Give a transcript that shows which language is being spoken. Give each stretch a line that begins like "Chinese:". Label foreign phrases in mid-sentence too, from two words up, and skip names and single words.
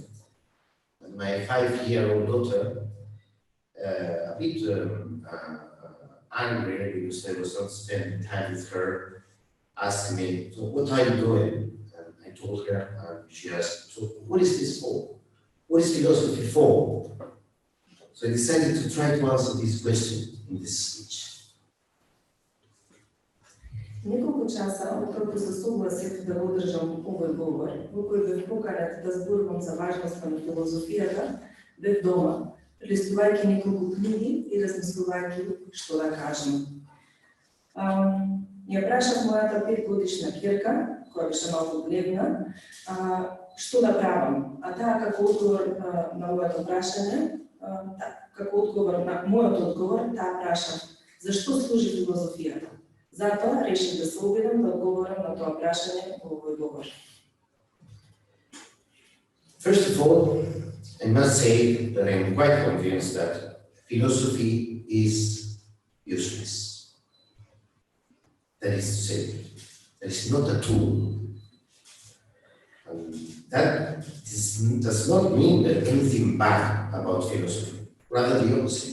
English: And my 5-year-old daughter, a bit angry because I was not spending time with her, asked me, "So what are you doing?" And I told her, and she asked, "So what is this for? What is philosophy for?" So I decided to try to answer this question in this speech.
Macedonian: Неколку часа откако се согласив да одржам овој говор, во кој бев поканет да зборувам за важноста на филозофијата, бев дома, прелистувајќи неколку книги и размислувајќи што да кажам. Ја прашав мојата 5-годишна ќерка, која беше малку гледна, што да правам, а таа како одговор на овоето прашање, како одговор на мојот одговор, таа праша: зашто служи филозофијата? Затоа решив да се обидам да одговорам на тоа прашање во овој говор.
English: First of all, I must say that I am quite convinced that philosophy is useless. That is to say, that it's not a tool. And that does not mean that anything bad about philosophy, rather the opposite.